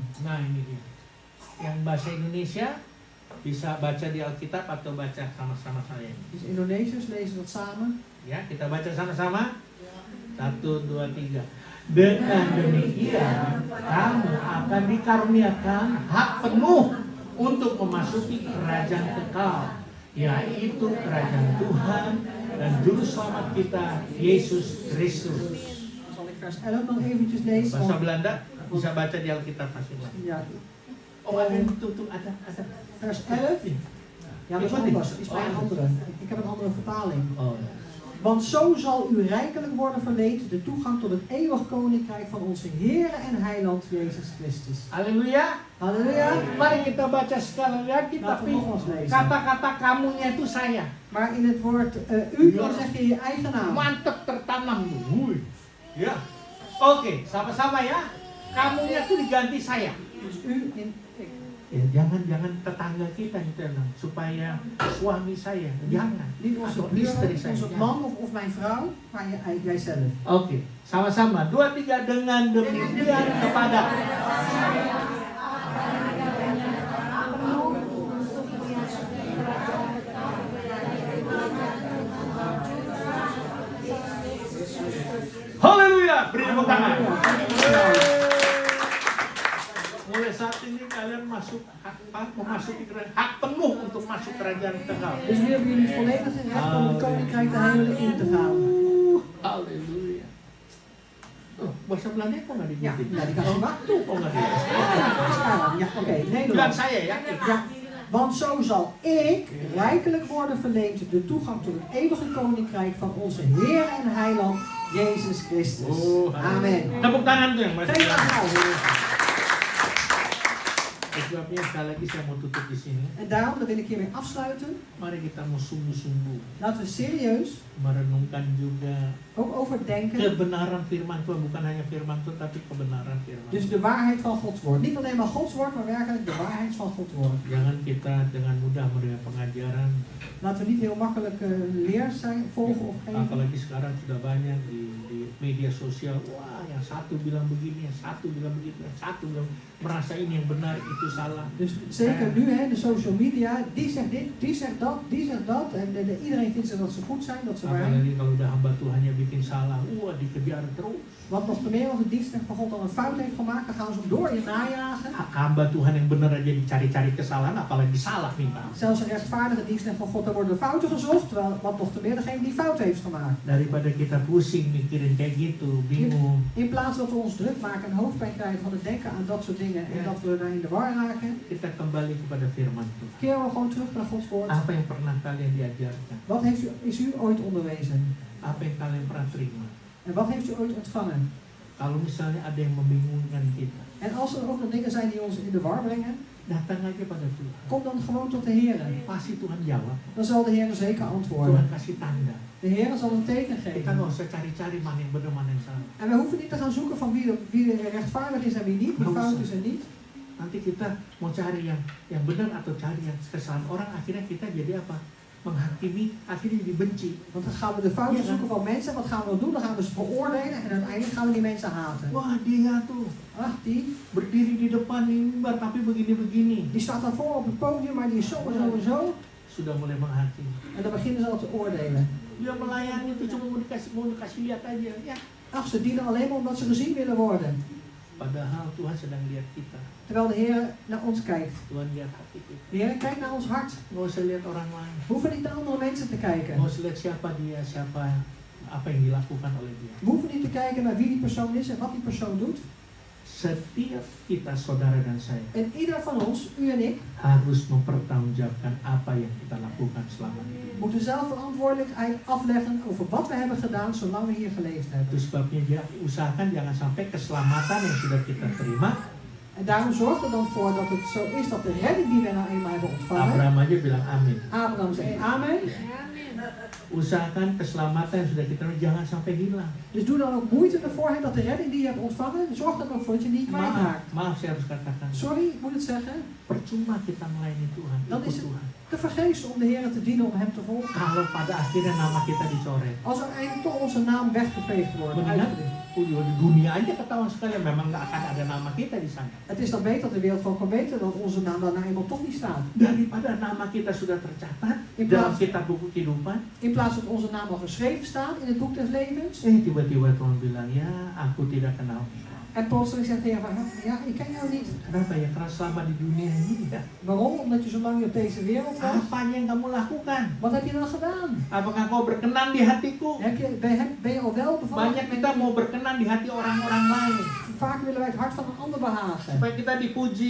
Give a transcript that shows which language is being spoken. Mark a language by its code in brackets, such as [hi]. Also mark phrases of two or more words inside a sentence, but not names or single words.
[id] Nah ini dia. Yang bahasa Indonesia bisa baca di Alkitab atau baca sama-sama saya. [nl] Dus Indonesiërs lezen dat samen. [id] Ya, kita baca sama-sama. 1, 2, 3. Dengan demikian, kamu akan dikaruniakan hak penuh untuk memasuki kerajaan kekal, yaitu kerajaan Tuhan dan Juru Selamat kita, Yesus Kristus. [nl] Zal ik vers 11 dan eventjes lezen? [id] Bahasa Belanda bisa baca di Alkitab masing-masing. [nl] Ja, [id] Oh, ada ada. [nl] vers 11. Ja, dat is anders. Dat is bij een andere. Ik heb een andere vertaling. [id] Oh, ya. [nl] Want zo zal u rijkelijk worden verleend de toegang tot het eeuwig koninkrijk van onze Heer en Heiland Jezus Christus. [id] Haleluya. [nl] Halleluja. [id] Mari kita baca sekali lagi, [nl] Laten we [id] tapi [nl] nogmaals lezen. [id] kata-kata kamunya itu saya. [nl] Maar in het woord u, dan zeg je je eigen naam. [id] Mantep tertanam. Hui. Ya. Oke, sama-sama ya. Kamunya tuh diganti saya. [nl] Dus u in ik. [id] Ya, jangan tetangga kita gitu ya, supaya suami saya, jangan. [nl] Niet onze [id] Atau [nl] buurman, [id] istri saya. [nl] onze man of mijn vrouw, maar jijzelf. [id] Oke, sama-sama. 2, 3 dengan demikian kepada. Haleluya, beri tepuk tangan. Mulai saat ini kalian memasuki kerajaan, hak penuh untuk masuk kerajaan kekal. [nl] Dus nu hebben jullie volledig recht om het koninkrijk de hemelen in te gaan. [id] Haleluya. Oh, bahasa Belanda kok nggak [nl] Ja, [id] diikuti? ja, dikasih waktu. Oh, nggak diikuti. Sekarang, [nl] ja, oké, [id] Bilang [nl] Nederlands. [id] saya ya. [nl] Ja, want zo zal ik rijkelijk worden verleend de toegang tot het eeuwige koninkrijk van onze Heer en Heiland Jezus Christus. Oh, Amen. [id] Tepuk tangan tuh yang masih. [nl] Geef applaus. [id] Sebabnya sekali lagi saya mau tutup di sini. [nl] En daarom, dan wil ik hiermee afsluiten, [id] Mari kita mau sungguh-sungguh [nl] laten we serieus [id] merenungkan juga [nl] ook overdenken. [id] kebenaran firman Tuhan, bukan hanya firman Tuhan tapi kebenaran firman. [nl] Dus de waarheid van Gods woord. Niet alleen maar Gods woord, maar werkelijk de waarheid van Gods woord. [id] Jangan kita dengan mudah menerima pengajaran, [nl] Laten we niet heel makkelijk leer zijn, volgen of geven. [id] apalagi sekarang sudah banyak di media sosial. Wah, yang satu bilang begini, yang satu bilang begitu, yang satu bilang merasa ini yang benar, itu salah. [nl] Dus zeker nu, hè, de [en] social media, [nl] die zegt dit, die zegt dat, die zegt dat. En iedereen vindt dat ze goed zijn, dat ze waar zijn. [id] Apalagi kalau udah hamba Tuhannya bikin salah, wah dikejar terus. [nl] Want nog te meer als de dienstknecht van God al een fout heeft gemaakt, dan gaan ze hem door je najagen. [id] Hamba Tuhan yang benar aja dicari-cari kesalahan, apalagi salah minta. [nl] Zelfs een rechtvaardige dienstknecht van God, daar worden fouten gezocht, terwijl wat nog te meer degene die fout heeft gemaakt. [id] Daripada kita pusing mikirin kayak gitu, bingung. [nl] In plaats dat we ons druk maken en hoofdpijn krijgen van het denken aan dat soort dingen en dat we daar in de war raken, [id] Kita kembali kepada firman Tuhan. [nl] keren we gewoon terug naar Gods woord. [id] Apa yang pernah kalian diajarkan? [nl] Wat is u ooit onderwezen? [id] Apa yang kalian pernah terima? [nl] En wat heeft u ooit ontvangen? [id] Kalau misalnya ada yang membingungkan kita, [nl] En als er ook nog dingen zijn die ons in de war brengen, [id] datang aja pada Tuhan. [nl] kom dan gewoon tot de Heer. [id] Pasti Tuhan jawab. [nl] Dan zal de Heer zeker antwoorden. [id] Tuhan kasih tanda. [nl] De Heer zal een teken [id] Kita [nl] geven. [id] nggak usah cari-cari mana yang benar, mana yang salah. [nl] En we hoeven niet te gaan zoeken van wie er rechtvaardig is en wie niet, wie fout is en niet. [id] Nanti kita mau cari yang benar atau cari yang kesalahan orang, akhirnya kita jadi apa? Menghakimi, akhirnya jadi benci. [nl] Want dan gaan we de fouten Ja. zoeken van mensen. Wat gaan we dan doen? Dan gaan we ze veroordelen en uiteindelijk gaan we die mensen haten. [id] Wah dia tuh [nl] Ach, die [id] berdiri di depan mimbar tapi begini-begini. [nl] staat dan voor op het podium, maar die is zo en zo en zo. [id] Sudah mulai menghakimi. [nl] En dan beginnen ze al te oordelen. [id] Dia melayani itu cuma mau dikasih lihat aja. Ya. [nl] Ach, ze dienen alleen maar omdat ze gezien willen worden. [id] Padahal Tuhan sedang lihat kita. [nl] Terwijl de Heer naar ons kijkt. [id] Tuhan lihat hati kita. [nl] De Heer kijkt naar ons hart. [id] Nggak usah lihat orang lain. [nl] We hoeven niet naar andere mensen te kijken. [id] Nggak usah lihat siapa dia, apa yang dilakukan oleh dia. [nl] We hoeven niet te kijken naar wie die persoon is en wat die persoon doet. [id] Setiap kita, saudara dan saya, [nl] En ieder van ons, u en ik, [id] harus mempertanggungjawabkan apa yang kita lakukan selama ini. [nl] moeten zelf verantwoordelijkheid afleggen over wat we hebben gedaan zolang we hier geleefd hebben. [id] Itu sebabnya dia usahakan jangan sampai keselamatan yang sudah kita terima. [nl] En daarom zorg er dan voor dat het zo is dat de redding die we nou eenmaal hebben ontvangen. [id] Abraham aja bilang amin. [nl] Abraham zei amen. [id] Usahakan keselamatan yang sudah kita terima jangan sampai hilang. [nl] Dus doe dan ook moeite ervoor dat de redding die je hebt ontvangen, zorg er ook voor dat je niet kwijtraakt. [id] Maaf saya harus katakan. [nl] Sorry, ik moet het zeggen. [id] Percuma kita melayani Tuhan, [nl] Dan [id] ikut [nl] is het [id] Tuhan. [nl] te vergeefs om de Heer te dienen, om Hem te volgen. [id] Kalau pada akhirnya nama kita dicoret. [nl] Als uiteindelijk toch onze naam weggeveegd wordt. [id] Mendingan [nl] uitgedicht. [id] di dunia aja ketahuan sekali memang nggak akan ada nama kita di sana. [nl] Het is dan beter dat de wereld gewoon kan weten dat onze naam daar nou eenmaal toch niet staat. [id] Daripada nama kita sudah tercatat [nl] In [id] dalam [nl] plaats, [id] kitab buku kehidupan, [nl] in plaats dat onze naam al geschreven staat in het boek des levens. [id] tiba-tiba Tuhan bilang, ya aku tidak kenal. [nl] En plotseling zegt de Heer van, ja, ik ken jou niet. [id] Kenapa ya? Karena selama di dunia ini ya, [nl] Waarom? Omdat je zo lang op deze wereld was. [id] apa yang kamu lakukan? [nl] Wat heb je dan gedaan? [id] Apakah kau berkenan di hatiku? [nl] Ben je al wel bevallen? [id] Banyak kita mau berkenan di hati orang-orang lain, [nl] Vaak willen wij het hart van een ander behagen. [id] supaya kita dipuji,